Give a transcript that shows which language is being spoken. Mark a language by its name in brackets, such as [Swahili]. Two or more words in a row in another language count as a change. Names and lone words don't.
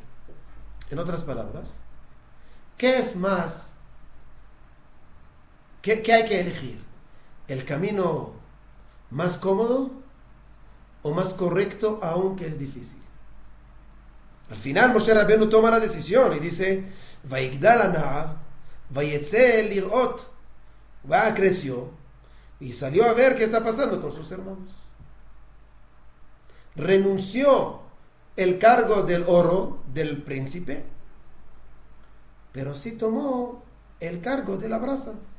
[Spanish] En otras palabras, ¿qué es más? ¿Qué hay que elegir? ¿El camino más cómodo o más correcto, aunque es difícil? Al final Moshe Rabenu toma la decisión y dice, [Hebrew] ויגדל הנב ויצא לראות, [Spanish] creció y salió a ver qué está pasando con sus hermanos. Renunció el cargo del oro del príncipe, pero sí tomó el cargo de la brasa.